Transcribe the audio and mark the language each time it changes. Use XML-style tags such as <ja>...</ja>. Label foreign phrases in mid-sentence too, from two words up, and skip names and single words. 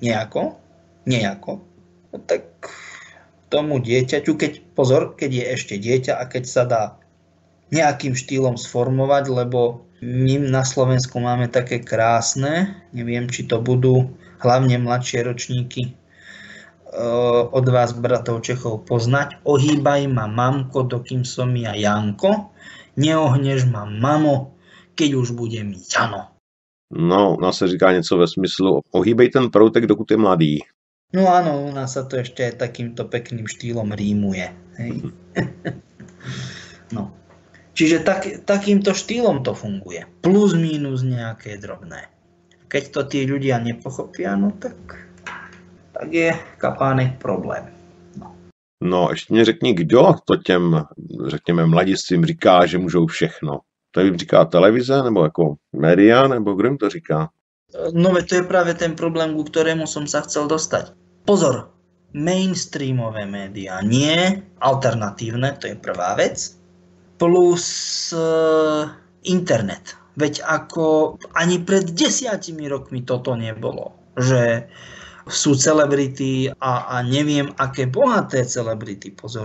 <sk>nejako, no tak tomu dieťaťu, keď je ešte dieťa a keď sa dá nejakým štýlom sformovať, lebo my na Slovensku máme také krásne, neviem, či to budú hlavne mladšie ročníky od vás, bratov Čechov, poznať. Ohýbaj ma, mamko, dokým som ja Janko, neohneš ma, mamo, keď už bude mi Jano. No,</sk> <cs>u nás se říká něco ve smyslu ohýbej ten proutek, dokud je mladý.</cs> <sk>No áno, u nás sa to ešte aj takýmto pekným štýlom rímuje. Hej. No. Čiže takýmto štýlom to funguje. Plus, mínus nejaké drobné. Keď to tí ľudia nepochopia, no tak je kapánek problém.</sk> <cs>No, ještě mě řekni, kdo to těm, řekněme, mladistvím říká, že můžou všechno. To jim říká televize, nebo jako média, nebo kdo jim to říká?</cs> <sk>No veď to je práve ten problém, ku ktorému som sa chcel dostať. Pozor, mainstreamové médiá, nie alternatívne, to je prvá vec, plus internet. Veď ako ani pred 10 rokmi toto nebolo, že sú celebrity a neviem aké bohaté celebrity, pozor</sk>